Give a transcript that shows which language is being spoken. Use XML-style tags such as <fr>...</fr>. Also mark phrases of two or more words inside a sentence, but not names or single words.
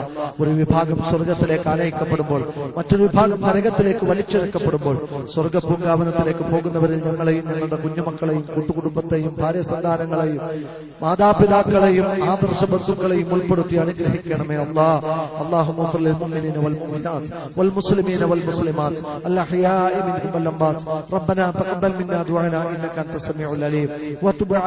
<ml>ഒരു വിഭാഗം സ്വർഗത്തിലേക്ക് ആനയിക്കപ്പെടുമ്പോൾ മറ്റൊരു വിഭാഗം നരകത്തിലേക്ക് വലിച്ചെടുക്കപ്പെടുമ്പോൾ സ്വർഗപൂങ്കാവനത്തിലേക്ക് പോകുന്നവരിൽ ഞങ്ങളെയും ഞങ്ങളുടെ കുഞ്ഞുമക്കളെയും കൂട്ടുകുടുംബത്തെയും ഭാര്യ സന്താനങ്ങളെയും മാതാപിതാക്കളെയും ആദർശ ബന്ധുക്കളെയും ഉൾപ്പെടുത്തി അനുഗ്രഹിക്കണമേ അല്ലാഹ്.</ml> <ar>اللهم اغفر للمؤمنين والمؤمنات والمسلمين والمسلمات الأحياء منهم والأموات. ربنا تقبل منا دعاءنا إنك أنت السميع العليم وتب</ar>